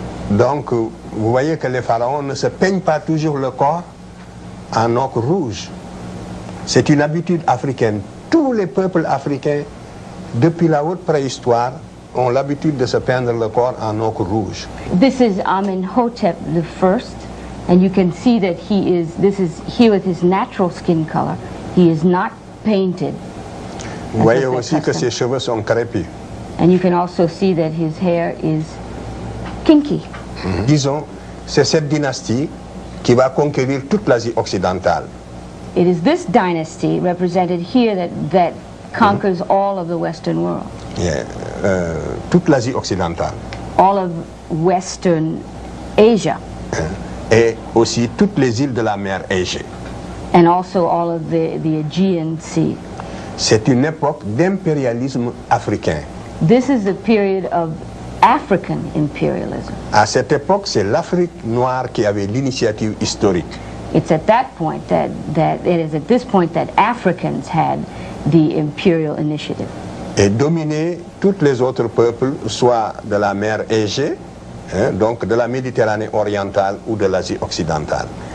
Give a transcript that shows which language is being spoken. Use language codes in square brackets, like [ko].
[fr] Donc, vous voyez que les pharaons ne se peignent pas toujours le corps en ochre rouge. C'est une habitude africaine. Tous les peuples africains, depuis la haute préhistoire, ont l'habitude de se peindre le corps en ochre rouge. [en] This is Amenhotep I, and you can see that this is here with his natural skin color. He is not painted. [fr] Vous voyez aussi que ses cheveux sont crépus. [en] And you can also see that his hair is kinky. [fr] Disons, c'est cette dynastie qui va conquérir toute l'Asie occidentale. [en] It is this dynasty represented here that conquers all of the Western world. [fr] Yeah, toute l'Asie occidentale. [en] All of Western Asia. [fr] Et aussi toutes les îles de la mer Égée. [en] And also all of the Aegean Sea. [fr] C'est une époque d'impérialisme africain. [en] This is the period of African imperialism. [fr] À cette époque, c'est l'Afrique noire qui avait l'initiative historique. [en] It's at that point that it is at this point that Africans had the imperial initiative. [fr] Et dominer tous les autres peuples, soit de la mer Égée, donc de la Méditerranée orientale ou de l'Asie occidentale.